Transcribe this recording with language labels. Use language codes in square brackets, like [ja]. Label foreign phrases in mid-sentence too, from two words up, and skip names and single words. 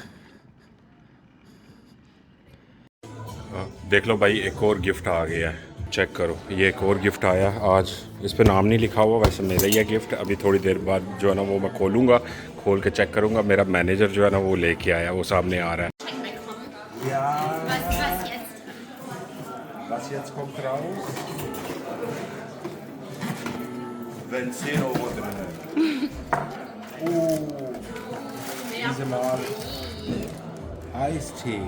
[hi] देख लो भाई, एक और गिफ्ट आ गया है, चेक करो। ये एक और गिफ्ट आया आज, इस पे नाम नहीं लिखा हुआ, वैसे मेरा ही है गिफ्ट। अभी थोड़ी देर बाद जो है ना वो मैं खोलूँगा, खोल के चेक करूँगा। मेरा मैनेजर जो है ना वो लेके आया, वो सामने आ रहा है। [de] Was jetzt kommt raus? Wenn 10 Euro drin ist. Oh, diese Mal Eistee.